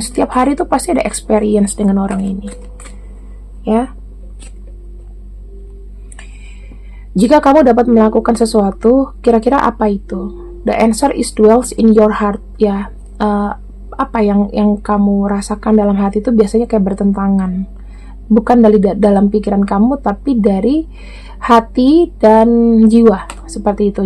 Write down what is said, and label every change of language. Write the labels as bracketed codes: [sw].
[id] Setiap hari itu pasti ada experience dengan orang ini, ya. Jika kamu dapat melakukan sesuatu, kira-kira apa itu? [en] The answer is dwells in your heart, ya. [id] Apa yang kamu rasakan dalam hati itu biasanya kayak bertentangan, bukan dari dalam pikiran kamu, tapi dari hati dan jiwa, seperti itu.